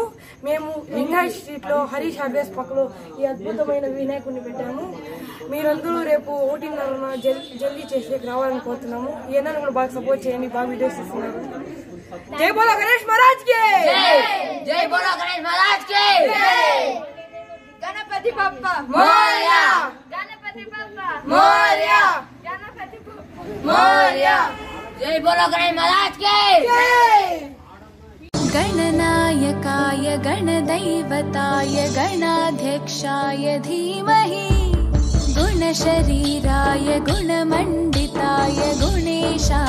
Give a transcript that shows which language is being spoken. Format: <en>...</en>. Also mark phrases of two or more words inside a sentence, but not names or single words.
<te>మేము వినాయక్ స్ట్రీట్ లో హరీష్ హార్డ్వేర్స్ పక్కలో ఈ అద్భుతమైన వినాయకుడిని పెట్టాము. మీరందరూ రేపు 1:30 జల్దీ చేసేకి రావాలని కోరుతున్నాము. ఏదైనా కూడా బాగా సపోర్ట్ చేయండి, బాగా వీడియోస్ ఇస్తున్నారు.</te> <hi>जय बोलो गणेश महाराज के जय। जय बोलो गणेश महाराज के जय।</hi> <mr>गणपति बप्पा मोरया। गणपति बप्पा मोरया। गणपति बप्पा मोरया।</mr> <hi>जय बोलो गणेश महाराज के जय।</hi> <sa>गणनायकाय गणदैवताय गणाध्यक्षाय धीमहि गुणशरीराय गुणमण्डिताय गुणेश</sa>